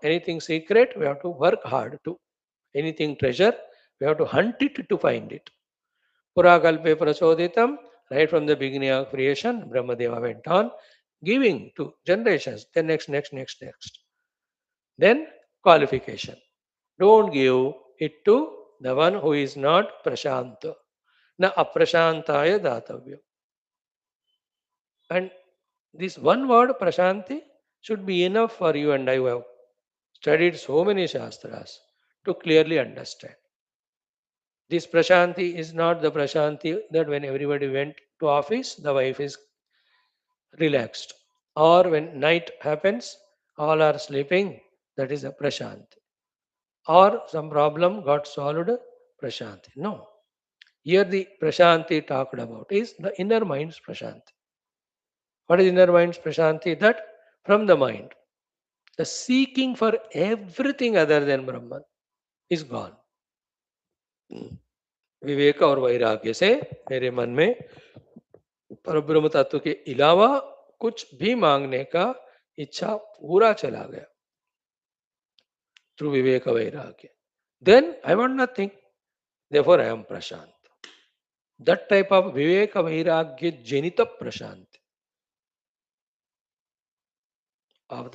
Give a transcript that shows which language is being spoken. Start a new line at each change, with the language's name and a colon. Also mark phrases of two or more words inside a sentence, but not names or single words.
English: Anything secret, we have to work hard to. Anything treasure, we have to hunt it to find it.
Sanskrit: पुराकल्पे प्रचोदितम्,
English: right from the beginning of creation, Brahmadeva went on giving to generations. Then next. Then qualification. Don't give it to the one who is not prashanta.
Sanskrit: न अप्रशान्ताय दातव्य.
English: And this one word prashanti should be enough for you and I who have studied so many shastras to clearly understand. This prashanti is not the prashanti that when everybody went to office, the wife is relaxed. Or when night happens, all are sleeping, that is a prashanti. Or some problem got solved, prashanti. No. Here the prashanti talked about is the inner mind's prashanti. What is inner mind's prashanti? That from the mind, the seeking for everything other than Brahman is gone.
Hindi: विवेक और वैराग्य से मेरे मन में परब्रह्म तत्व के अलावा कुछ भी मांगने का इच्छा पूरा चला गया थ्रू विवेक वैराग्य.
English: Then I want nothing. Therefore I am prashant. That type of
Sanskrit: विवेक वैराग्य जनित प्रशान्ति.